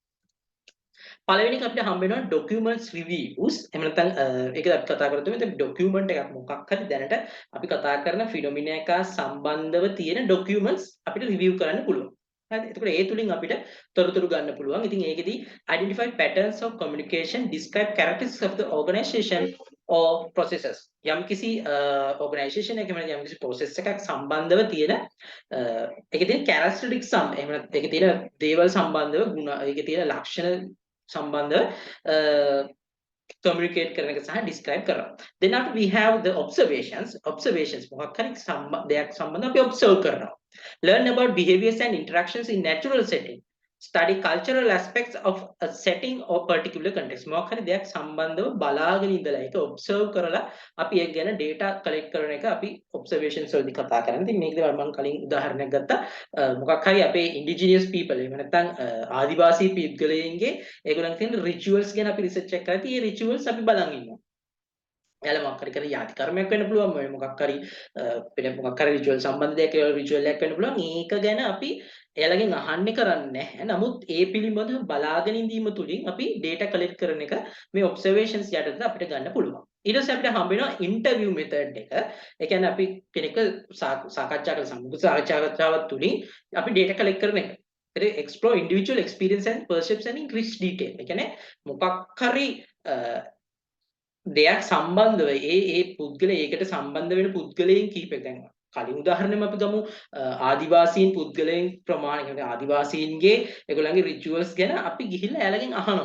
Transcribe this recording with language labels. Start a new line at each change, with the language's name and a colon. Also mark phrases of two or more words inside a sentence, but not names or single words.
Sinhala: පළවෙනි එක අපිට හම්බ වෙනවා
English: documents reviews.
Sinhala: එහෙම නැත්නම් ඒක අපි කතා කරද්දී මෙතන document එකක් මොකක් හරි දැනට අපි කතා කරන phenomena එක සම්බන්ධව තියෙන documents අපිට review කරන්න පුළුවන්. හරිද? එතකොට ඒ තුලින් අපිට තොරතුරු ගන්න පුළුවන්. ඉතින් ඒකෙදි
English: identify patterns of communication, describe characteristics of the organization or processes.
Sinhala: යම්කිසි organization එකක යම්කිසි process එකක් සම්බන්ධව තියෙන ඒකේ තියෙන characteristics එහෙම නැත්නම් ඒකේ තියෙන දේවල් සම්බන්ධව ගුණ ඒකේ තියෙන ලක්ෂණ සම්බන්ධව communicate කරන එක සහ describe කරනවා.
English: Then after we have the observations
Sinhala: මොකක් හරි දෙයක් සම්බන්ධව අපි
English: observe කරනවා. Learn about behaviors and interactions in natural setting. Study cultural aspects of a setting or particular context.
Sinhala: මොකක් හරි දෙයක් සම්බන්ධව බලාගෙන ඉඳලා ඒක observe කරලා අපි ඒක ගැන
English: data collect
Sinhala: කරන එක අපි observations වලදී කතා කරන්නේ. ඉතින් මේකදී මම කලින් උදාහරණයක් ගත්තා. මොකක් හරි අපේ
English: indigenous people
Sinhala: එහෙම නැත්නම් ආදිවාසී පුද්ගලයන්ගේ ඒගොල්ලන් තියෙන rituals ගැන අපි research එක කරලා ඒ rituals අපි බලන් ඉන්නවා. එයාලා මොකක් හරි කරන යාති කර්මයක් වෙන්න පුළුවන් මොකක් හරි වෙන මොකක් හරි රිචුවල් සම්බන්ධ දෙයක් ඒ රිචුවල් එකක් වෙන්න පුළුවන් ඒක ගැන අපි එයාලගෙන් අහන්නේ කරන්නේ නැහැ. නමුත් ඒ පිළිබඳව බලාගෙන ඉඳීම තුලින් අපි
English: data collect
Sinhala: කරන එක මේ observations යටතේ අපිට ගන්න පුළුවන්. ඊට පස්සේ අපිට හම්බ වෙනවා
English: interview method
Sinhala: එක. ඒ කියන්නේ අපි කෙනෙක් සාකච්ඡා කරන සම්මුඛ සාකච්ඡාවක් තුලින් අපි
English: data collect
Sinhala: කරන එක.
English: explore individual experience and perception in rich detail.
Sinhala: ඒ කියන්නේ මොකක් හරි දෙයක් සම්බන්ධව ඒ පුද්ගලයා ඒකට සම්බන්ධ වෙන පුද්ගලයන් කීපයක් දැන් කලින් උදාහරණයක් අපි ගමු ආදිවාසීන් පුද්ගලයන් ප්‍රමාණය කියන්නේ ආදිවාසීන්ගේ ඒගොල්ලන්ගේ රිචුවල්ස් ගැන අපි ගිහිල්ලා එයාලගෙන් අහනවා.